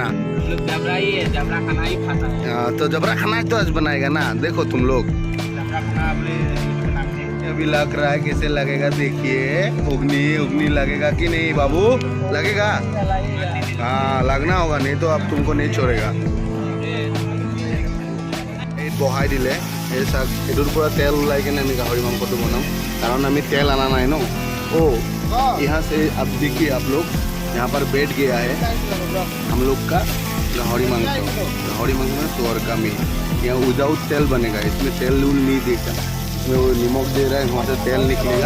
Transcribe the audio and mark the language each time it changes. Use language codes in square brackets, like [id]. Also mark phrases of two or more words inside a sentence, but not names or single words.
[hi] जबरा ही है, जबरा खाना ही खाता है। तो जबरा खाना तो आज बनाएगा ना। देखो तुम लोग अभी लग रहा है कैसे लगेगा देखिए। उगनी लगेगा कि नहीं बाबू? लगेगा। हाँ लगना होगा, नहीं तो अब तुमको नहीं छोड़ेगा। [as] বহাই দিলে এই চাক এটোৰ পৰা তেল ওলাই কেনে আমি গাহৰি মাংসটো বনাম। [hi] कारण हमें तेल आना नहीं ना। ओ यहाँ से अब देखिए आप लोग यहाँ पर बैठ गया है हम लोग का गाहरी मांस। गाहरी मांस में सुअर का मीट। यहाँ विदाउट तेल बनेगा। इसमें तेल नहीं देगा। इसमें वो नमक दे रहा है, वहाँ से तेल निकलेगा।